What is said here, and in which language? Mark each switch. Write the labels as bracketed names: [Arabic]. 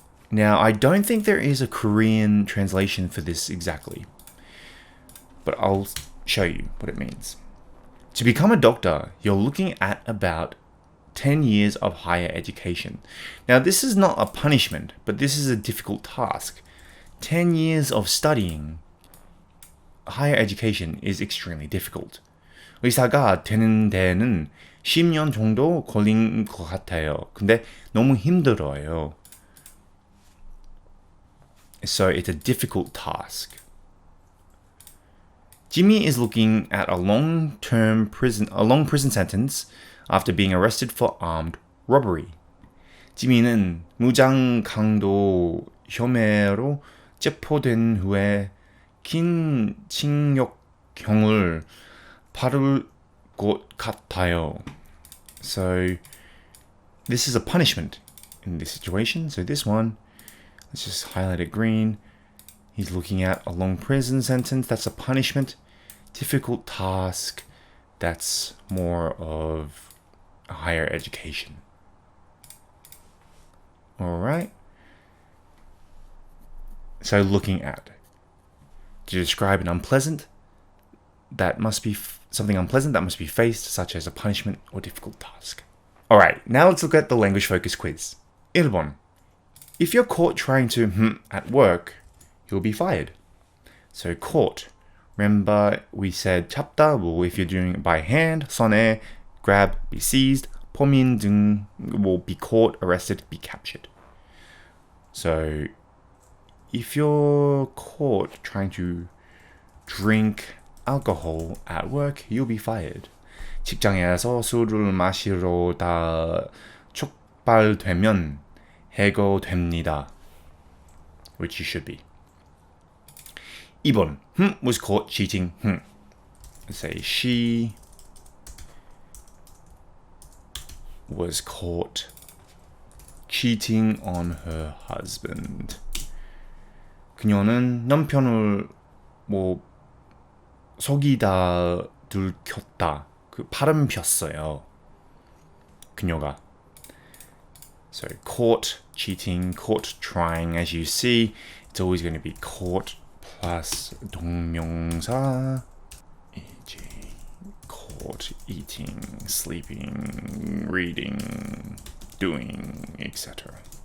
[English] Now, I don't think there is a Korean translation for this exactly, but I'll show you what it means. To become a doctor, you're looking at about 10 years of higher education. Now, this is not a punishment, but this is a difficult task. 10 years of studying higher education is extremely difficult. [Korean] 의사가 되는 데는 10년 정도 걸린 것 같아요. 근데 너무 힘들어요. [English] So it's a difficult task. Jimmy is looking at a long prison sentence after being arrested for armed robbery. [Korean] 지미는 무장 강도 혐의로 체포된 후에 긴 징역형을 받을 것 같아요. [English] So this is a punishment in this situation. So this one, let's just highlight it green. He's looking at a long prison sentence. That's a punishment. Difficult task. That's more of a higher education. Alright. So looking at. To describe an unpleasant that must be something unpleasant that must be faced, such as a punishment or difficult task. Alright, now let's look at the language focus quiz. [Korean] 1번. [English] If you're caught trying to at work, you'll be fired. So caught. Remember we said 잡다, if you're doing it by hand, 손에, grab, be seized, [Korean] 범인 등 [English] will be caught, arrested, be captured. So if you're caught trying to drink alcohol at work, you'll be fired. [Korean] 직장에서 술을 마시러다 촉발되면 해고됩니다. [English] which you should be. 2번, was caught cheating. Let's say she was caught cheating on her husband. [Korean] 그녀는 남편을 속이다 들켰다. 바람 폈어요. 그녀가. [English] So caught cheating, caught trying. As you see, it's always going to be caught plus 동명사. E.g. caught eating, sleeping, reading, doing, etc.